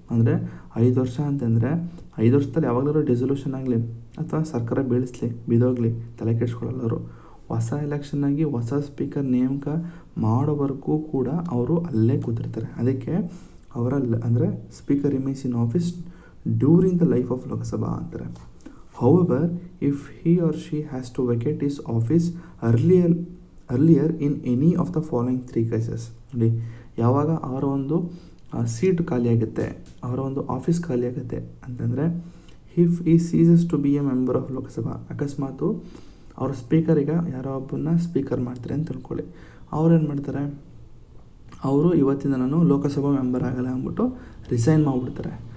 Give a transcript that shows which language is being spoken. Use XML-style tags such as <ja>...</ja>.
<kn>ಅಂದರೆ 5 ವರ್ಷ ಅಂತಂದರೆ 5 ವರ್ಷದಲ್ಲಿ ಯಾವಾಗಲಾದ್ರು ಡೆಸೊಲ್ಯೂಷನ್ ಆಗಲಿ ಅಥವಾ ಸರ್ಕಾರ ಬಿದ್ದೋಗಲಿ ತಲೆ ಕೆಡಿಸ್ಕೊಳ್ಳಲ್ಲ ಅವರು. ಹೊಸ ಎಲೆಕ್ಷನ್ ಆಗಿ ಹೊಸ ಸ್ಪೀಕರ್ ನೇಮಕ ಮಾಡೋವರೆಗೂ ಕೂಡ ಅವರು ಅಲ್ಲೇ ಕೂತಿರ್ತಾರೆ. ಅದಕ್ಕೆ ಅವರಲ್ಲಿ ಅಂದರೆ</kn> <en>speaker remains in office during the life of Lok Sabha</en> <kn>ಅಂತಾರೆ.</kn> <en>However, if he or she has to vacate his office earlier in any of the following 3 cases.</en> <kn>ನೋಡಿ, ಯಾವಾಗ ಅವರ ಒಂದು ಸೀಟ್ ಖಾಲಿಯಾಗುತ್ತೆ, ಅವರ ಒಂದು ಆಫೀಸ್ ಖಾಲಿಯಾಗುತ್ತೆ ಅಂತಂದರೆ,</kn> <en>if he ceases to be a member of Lok Sabha,</en> <kn>ಅಕಸ್ಮಾತು ಅವ್ರ ಸ್ಪೀಕರಿಗೆ ಯಾರೋ ಒಬ್ಬನ್ನ ಸ್ಪೀಕರ್ ಮಾಡ್ತಾರೆ ಅಂತ ತಿಳ್ಕೊಳ್ಳಿ. ಅವ್ರೇನು ಮಾಡ್ತಾರೆ, ಅವರು ಇವತ್ತಿಂದ ನಾನು ಲೋಕಸಭಾ ಮೆಂಬರ್ ಆಗಲ್ಲ ಅಂದ್ಬಿಟ್ಟು ರಿಸೈನ್ ಮಾಡಿಬಿಡ್ತಾರೆ.</kn>